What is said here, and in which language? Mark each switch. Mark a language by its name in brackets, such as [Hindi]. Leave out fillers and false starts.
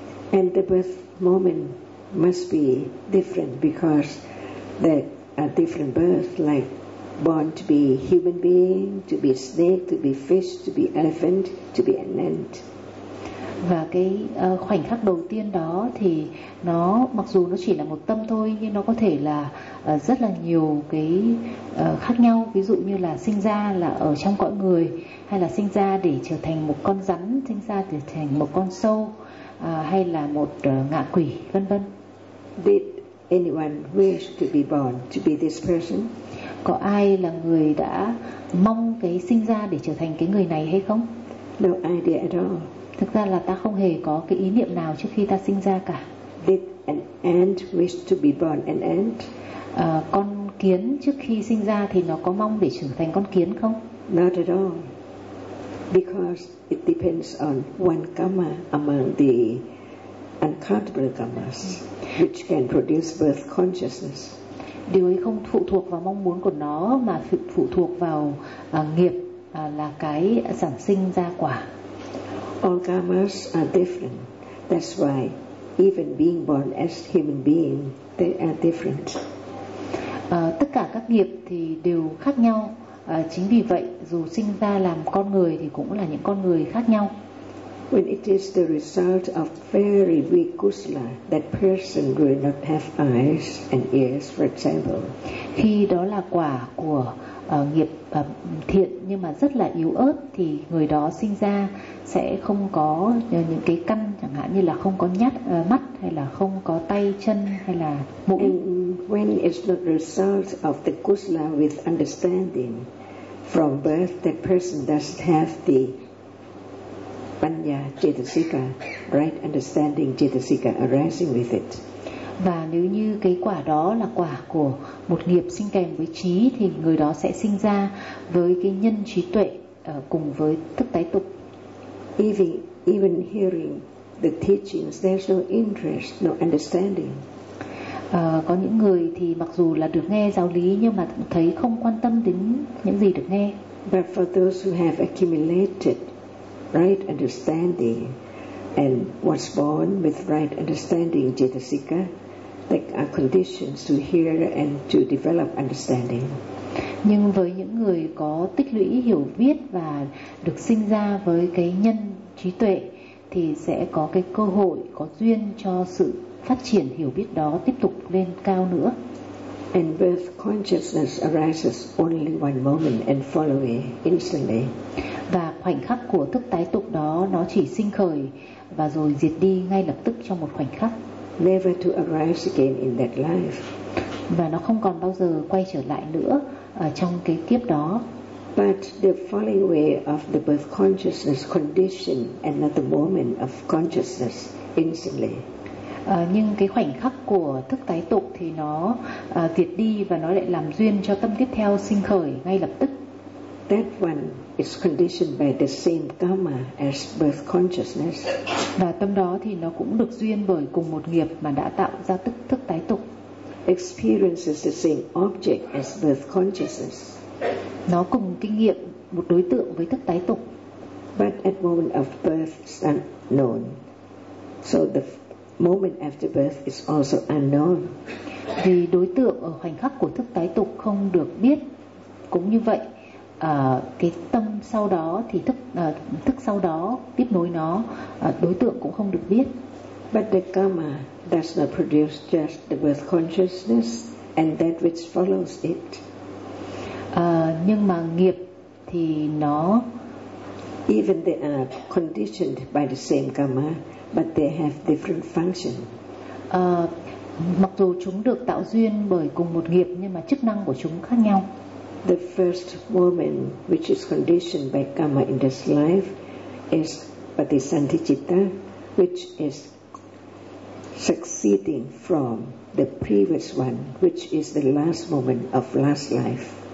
[English] And the birth moment must be different because there are different births, like born to be human being, to be snake, to be fish, to be elephant, to be an ant. [Vietnamese] Và cái khoảnh khắc đầu tiên đó thì nó mặc dù nó chỉ là một tâm thôi, nhưng nó có thể là rất là nhiều cái khác nhau, ví dụ như là sinh ra là ở trong cõi người, hay là sinh ra để trở thành một con rắn, sinh ra để trở thành một con sâu, hay là một ngạ quỷ, vân vân. [English] Did anyone wish to be born to be this person? [Vietnamese] Có ai là người đã mong cái sinh ra để trở thành cái người này hay không? [English] No idea at all. [Vietnamese] Thực ra là ta không hề có cái ý niệm nào trước khi ta sinh ra cả. [English] Did an ant wish to be born an ant? [Vietnamese] Con kiến trước khi sinh ra thì nó có mong để trở thành con kiến không? [English] Not at all. Because it depends on one karma among the uncountable karmas which can produce birth consciousness. [Vietnamese] Điều ấy không phụ thuộc vào mong muốn của nó, mà phụ thuộc vào nghiệp là cái sản sinh ra quả. [English] All karmas are different. That's why even being born as human being, they are different. [Vietnamese] Tất cả các nghiệp thì đều khác nhau. Chính vì vậy, dù sinh ra làm con người thì cũng là những con người khác nhau. [English] When it is the result of very weak kusala, that person will not have eyes and ears, for example. [Vietnamese] Khi đó là quả của nghiệp thiện nhưng mà rất là yếu ớt thì người đó sinh ra sẽ không có những cái căn, chẳng hạn như là không có nhát mắt hay là không có tay chân hay là mũi. [English] And when it's the result of the kusala with understanding from birth, that person does have the panya cetasika, right understanding cetasika arising with it. [Vietnamese] Và nếu như cái quả đó là quả của một nghiệp sinh kèm với trí thì người đó sẽ sinh ra với cái nhân trí tuệ cùng với thức tái tục. [English] Even hearing the teachings, there's no interest, no understanding. [Vietnamese] Có những người thì mặc dù là được nghe giáo lý nhưng mà thấy không quan tâm đến những gì được nghe. [English] But for those who have accumulated right understanding and was born with right understanding cetasika, that are conditions to hear and to develop understanding. [Vietnamese] Nhưng với những người có tích lũy hiểu biết và được sinh ra với cái nhân trí tuệ thì sẽ có cái cơ hội, có duyên cho sự phát triển hiểu biết đó tiếp tục lên cao nữa. [English] And birth consciousness arises only one moment and follow it instantly. [Vietnamese] Và khoảnh khắc của thức tái tục đó nó chỉ sinh khởi và rồi diệt đi ngay lập tức trong một khoảnh khắc. [English] Never to arise again in that life. [Vietnamese] Và nó không còn bao giờ quay trở lại nữa ở trong cái kiếp đó. [English] But the falling away of the birth consciousness condition another moment of consciousness instantly. [Vietnamese] Nhưng cái khoảnh khắc của thức tái tục thì nó diệt đi và nó lại làm duyên cho tâm tiếp theo sinh khởi ngay lập tức. [English] That one is conditioned by the same karma as birth consciousness. [Vietnamese] Và tâm đó thì nó cũng được duyên bởi cùng một nghiệp mà đã tạo ra tức thức tái tục. [English] Experiences the same object as birth consciousness. [Vietnamese] Nó cùng kinh nghiệm một đối tượng với thức tái tục. [English] But at moment of birth is unknown. So the moment after birth is also unknown. [Vietnamese] Vì đối tượng ở khoảnh khắc của thức tái tục không được biết, cũng như vậy cái tâm sau đó thì thức sau đó tiếp nối nó, đối tượng cũng không được biết. [English] But the karma does not produce just the birth consciousness and that which follows it. [Vietnamese] Nhưng mà nghiệp thì nó [English] even they are conditioned by the same karma but they have different function. [Vietnamese] Mặc dù chúng được tạo duyên bởi cùng một nghiệp nhưng mà chức năng của chúng khác nhau. [English] The first moment which is conditioned by karma in this life is patisanticitta, which is succeeding from the previous one, which is the last moment of last life.